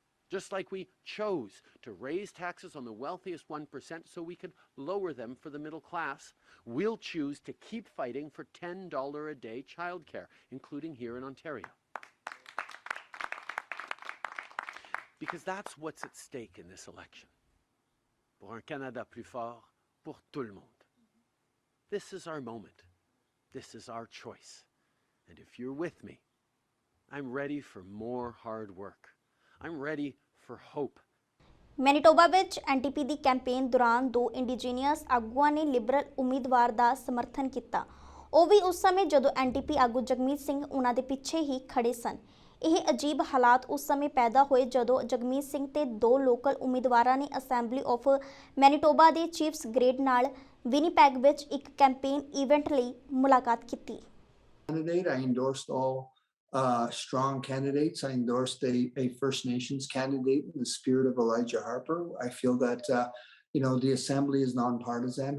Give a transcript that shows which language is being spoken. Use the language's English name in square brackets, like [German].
[English] Just like we chose to raise taxes on the wealthiest 1% so we could lower them for the middle class, we'll choose to keep fighting for $10 a day childcare, including here in Ontario. Because that's what's at stake in this election. [French] Pour un Canada plus fort, pour tout le monde. [English] This is our moment. This is our choice. And if you're with me, I'm ready for more hard work. I'm ready for hope. [Punjabi] Manitoba ਵਿੱਚ NDP ਦੀ campaign ਦੌਰਾਨ 2 indigenous ਆਗੂਆਂ ਨੇ Liberal ਉਮੀਦਵਾਰ ਦਾ ਸਮਰਥਨ ਕੀਤਾ। ਉਹ ਵੀ ਉਸ ਸਮੇਂ ਜਦੋਂ ਐਨਡੀਪੀ ਆਗੂ ਜਗਮੀਤ ਸਿੰਘ ਉਹਨਾਂ ਦੇ ਪਿੱਛੇ ਹੀ ਖੜੇ ਸਨ। ਇਹ ਅਜੀਬ ਹਾਲਾਤ ਉਸ ਸਮੇਂ ਪੈਦਾ ਹੋਏ ਜਦੋਂ ਜਗਮੀਤ ਸਿੰਘ ਤੇ 2 ਲੋਕਲ ਉਮੀਦਵਾਰਾਂ ਨੇ ਅਸੈਂਬਲੀ ਆਫ ਮੈਨੀਟੋਬਾ ਦੇ ਚੀਫਸ ਗ੍ਰੇਡ ਨਾਲ ਵਿਨੀਪੈਗ ਵਿੱਚ ਇੱਕ ਕੈਂਪੇਨ ਇਵੈਂਟ ਲਈ ਮੁਲਾਕਾਤ ਕੀਤੀ। [English] I endorsed all strong candidates. I endorsed a First Nations candidate in the spirit of Elijah Harper. I feel that the Assembly is nonpartisan.